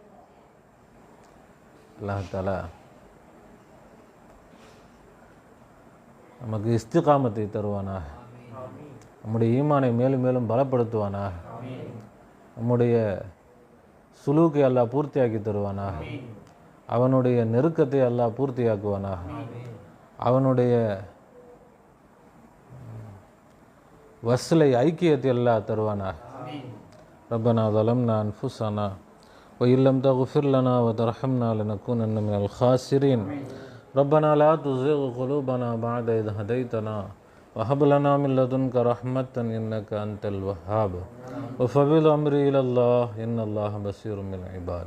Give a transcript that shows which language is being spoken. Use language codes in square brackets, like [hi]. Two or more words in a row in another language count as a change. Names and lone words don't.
[ar] الله تعالى [ta] நமக்கு இஸ்திகாமத்தை தருவானா, நம்முடைய ஈமானை மேலும் மேலும் பலப்படுத்துவானா, நம்முடைய சுலூக்கை அல்லாஹ் பூர்த்தியாக்கி தருவானா, அவனுடைய நெருக்கத்தை அல்லாஹ் பூர்த்தியாக்குவானா, அவனுடைய வஸ்லை ஐக்கியத்தை அல்லாஹ் தருவானா. [ar] ரப்பனா ظلمنا أنفسنا وإن لم تغفر لنا وترحمنا لنكونن من الخاسرين. ربنا لا تزغ قلوبنا بعد إذ هديتنا وهب لنا من لدنك رحمة إنك أنت الوهاب. وفوض أمري إلى الله إن الله بصير بالعباد.